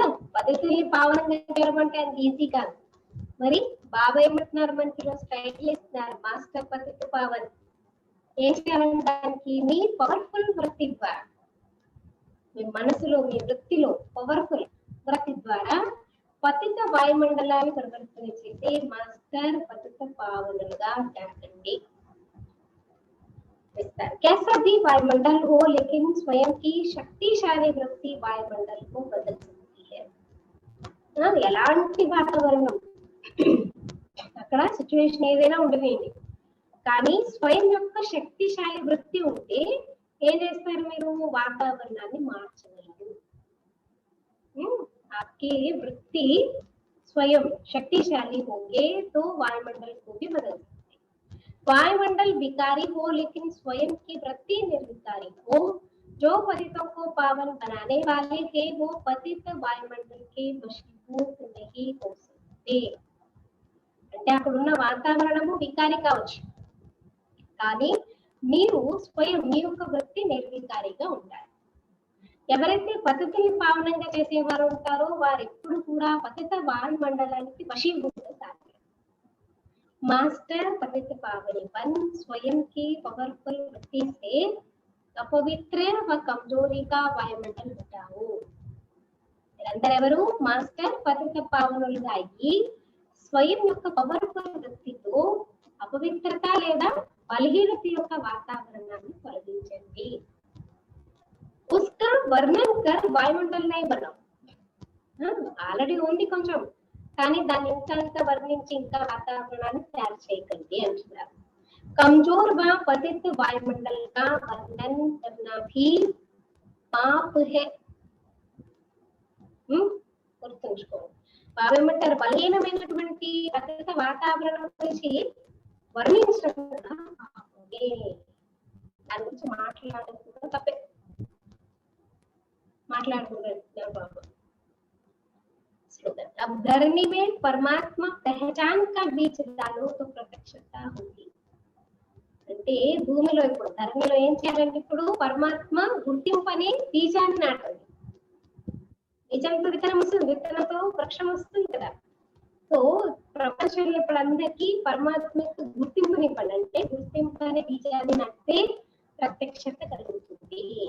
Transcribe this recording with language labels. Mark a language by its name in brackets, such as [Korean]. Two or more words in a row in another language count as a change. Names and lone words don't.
[Telugu] పతితుల్ని పావనంగా చేయమంటే అది ఈజీ కాదు. మరి బాబా ఏమంటున్నారు, మనకి ఈరోజు టైటిల్ ఇస్తున్నారు, మాస్టర్ పతిత పావన్. ఏం చేయాలంటానికి, మీ పవర్ఫుల్ వృత్తి ద్వారా, మీ మనసులో మీ వృత్తిలో పవర్ఫుల్ వృత్తి ద్వారా పతిత వాయుమండలాన్ని పరివర్తన చేసి మాస్టర్ పతిత పావనులుగా చేయండి. [Hindi] विस्तार। कैसा भी वायुमंडल हो, लेकिन स्वयं की शक्तिशाली वृत्ति वायुमंडल को बदल सकती है। [Telugu] ఎలాంటి వాతావరణం అక్కడ సిచ్యువేషన్ ఏదైనా ఉండనివ్వండి, కానీ స్వయం యొక్క శక్తిశాలి వృత్తి ఉంటే ఏం చేస్తారు మీరు? వాతావరణాన్ని మార్చగలరు। [Hindi] आपकी वृत्ति स्वयं शक्तिशाली होंगे तो वायुमंडल को भी बदल सकते हैं। वायुमंडल विकारी हो लेकिन स्वयं की वृत्ति निर्विकारी हो, जो पतितों को पावन बनाने वाले थे वो पतित वायुमंडल के वशीभूत नहीं हो सकते। [Telugu] అంటే అక్కడున్న వాతావరణము వికారి కావచ్చు, కానీ మీరు స్వయం మీ యొక్క వృత్తి నిర్వికారిగా ఉండాలి। ఎవరైతే పతితుల్ని పావనంగా చేసేవారు ఉంటారో వారు ఎప్పుడు కూడా పతిత వాయుమండలానికి వశీభూతం కాదు। [Hindi] मास्टर पतित पावनी बन स्वयं की पावरफुल वृत्ति से अपवित्र व कमजोरी का वायुमंडल हटाओ। [Telugu] మీరందరూ ఎవరు? మాస్టర్ పతిత పావనులుగా అయ్యి స్వయం యొక్క పవర్ఫుల్ వృత్తితో అపవిత్రత లేదా బలహీనత యొక్క వాతావరణాన్ని తొలగించండి। [Hindi] उसका वर्णन कर वायुमंडल नहीं बनाओ। [Telugu] ఆల్రెడీ ఉంది కొంచెం, కానీ దాన్ని ఇంకా వర్ణించి ఇంకా వాతావరణాన్ని తయారు చేయకండి అంటున్నారు। [Hindi] कमजोर व पतित वायुमंडल का वर्णन करना भी पाप है। [Telugu] గుర్తుంచుకోండి, ఏమంటారు? బలహీనమైనటువంటి పతిత వాతావరణం గురించి వర్ణించడం కూడా పాపమే। దాని గురించి మాట్లాడడం తప్పే, మాట్లాడకూడదు పాపం। [Hindi] अब धरनी में परमात्मा पहचान का बीज डालो तो प्रत्यक्षता होगी। [Telugu] అంటే భూమిలో ఇప్పుడు ధరణిలో ఏం చేయాలంటే ఇప్పుడు పరమాత్మ గుర్తింపు అనే బీజాన్ని నాటండి। బీజంతో విత్తనం వస్తుంది, విత్తనంతో వృక్షం వస్తుంది కదా। సో ప్రపంచంలో ఇప్పుడు అందరికీ పరమాత్మ గుర్తింపునివ్వండి, అంటే గుర్తింపు అనే బీజాన్ని నాటితే ప్రత్యక్షత కలుగుతుంది।